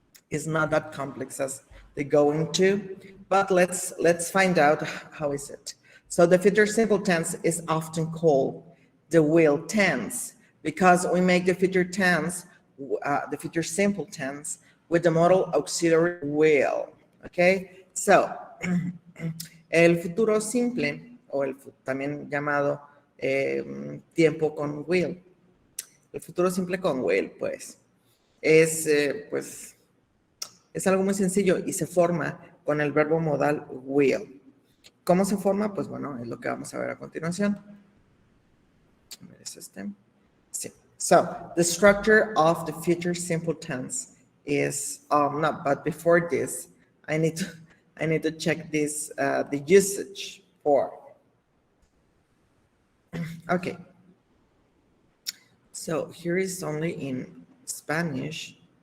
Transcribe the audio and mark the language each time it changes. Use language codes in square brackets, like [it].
[en] It's not that complex as the going to, but let's find out how is it. So the future simple tense is often called the will tense because we make the future tense, the future simple tense with the modal auxiliary will. Okay, so [es] el futuro simple o también llamado tiempo con will. El futuro simple con will, pues, es es algo muy sencillo y se forma con el verbo modal will. ¿Cómo se forma? Pues bueno, es lo que vamos a ver a continuación. ¿Es este? Sí. [en] So, the structure of the future simple tense is, no, but before this, I need to check this, the usage for. Okay. So, here is only in Spanish.